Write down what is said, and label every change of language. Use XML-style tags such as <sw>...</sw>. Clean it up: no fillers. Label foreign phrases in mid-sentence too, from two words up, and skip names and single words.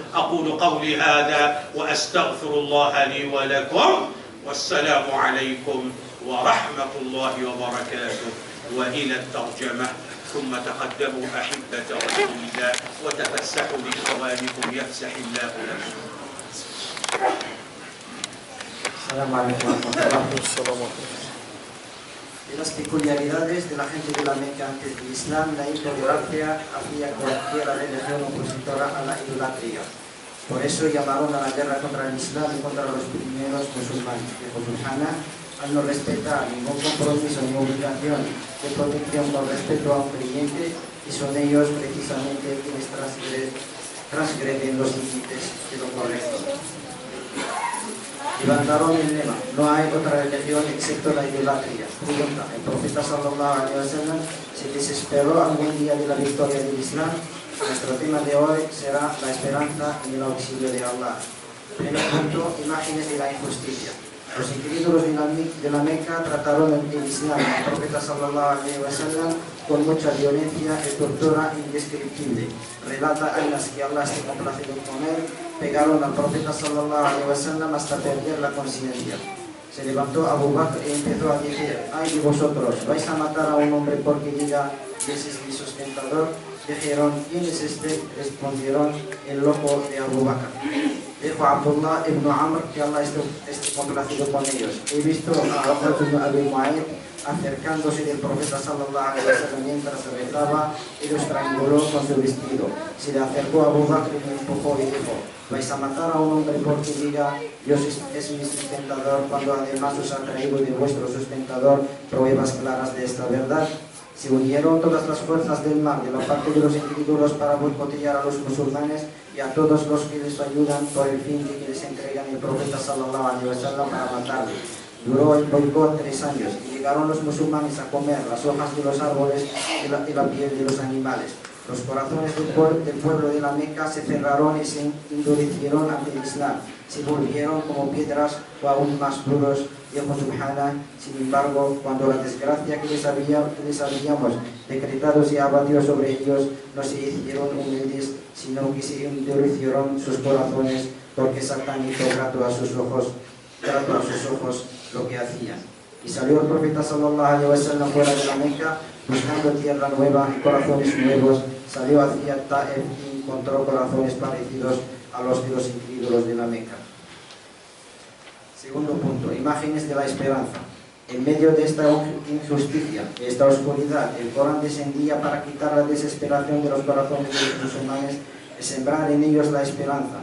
<ar>أقول قولي هذا وأستغفر الله لي ولكم، والسلام عليكم ورحمة الله وبركاته. وإلى الترجمة. ثم تقدموا أحبة رسول الله وتفسحوا لإخوانكم يفسح الله لكم. السلام عليكم ورحمة الله وبركاته.</ar> <es>De las peculiaridades de la gente de la Meca antes del Islam, la intolerancia hacia cualquier religión opositora a la idolatría. Por eso llamaron a la guerra contra el Islam y contra los primeros musulmanes. Dijo Subhana, al no respetar ningún compromiso ni obligación de protección con respecto a un creyente, y son ellos precisamente quienes transgreden los límites de lo correcto. Levantaron el lema, no hay otra religión excepto la idolatría. Pregunta, ¿el profeta</es> <ar>صلى الله عليه وسلم</ar> <es>se desesperó algún día de la victoria del Islam? Nuestro tema de hoy será la esperanza y el auxilio de Allah. Primer punto, imágenes de la injusticia. Los incrédulos de la Meca trataron el Islam y el profeta</es> <ar>صلى الله عليه وسلم</ar> <es>con mucha violencia y tortura indescriptible. Relata Anas que Allah esté complacido con él, pegaron al profeta</es> <ar>صلى الله عليه وسلم</ar> <es>hasta perder la conciencia. Se levantó Abu Bakr y empezó a decir, ay de vosotros, ¿vais a matar a un hombre porque diga que ese es mi sustentador? Dijeron, ¿quién es este? Respondieron, el loco de Abu Bakr. Dijo Abdullah ibn Amr, que Allah esté complacido con ellos. He visto a Abdullah ibn Abi Mu'ayyid acercándose del profeta</es> <ar>صلى الله عليه وسلم</ar> <es>mientras rezaba y lo estranguló con su vestido. Se le acercó a Abu Bakr y le empujó y dijo, ¿vais a matar a un hombre porque diga Dios es mi sustentador, cuando además os ha traído de vuestro sustentador pruebas claras de esta verdad? Se unieron todas las fuerzas del mar de la parte de los incrédulos para boicotear a los musulmanes y a todos los que les ayudan por el fin de que les entregan el profeta</es> <ar>صلى الله عليه وسلم</ar> <es>para matarle. Duró el boicot 3 años y llegaron los musulmanes a comer las hojas de los árboles y la piel de los animales. Los corazones del pueblo de la Meca se cerraron y se endurecieron ante el Islam. Se volvieron como piedras o aún más duros. Dijo Subhana, sin embargo, cuando la desgracia que les habíamos decretado se abatió sobre ellos, no se hicieron humildes, sino que se endurecieron sus corazones, porque Satán hizo trato a sus ojos lo que hacían. Y salió el profeta</es> <ar>صلى الله عليه وسلم</ar> <es>fuera de la Meca, buscando tierra nueva y corazones nuevos. Salió hacia Taif y encontró corazones parecidos a los de los incrédulos de la Meca. Segundo punto, imágenes de la esperanza. En medio de esta injusticia, de esta oscuridad, el Corán descendía para quitar la desesperación de los corazones de los musulmanes y sembrar en ellos la esperanza.</es>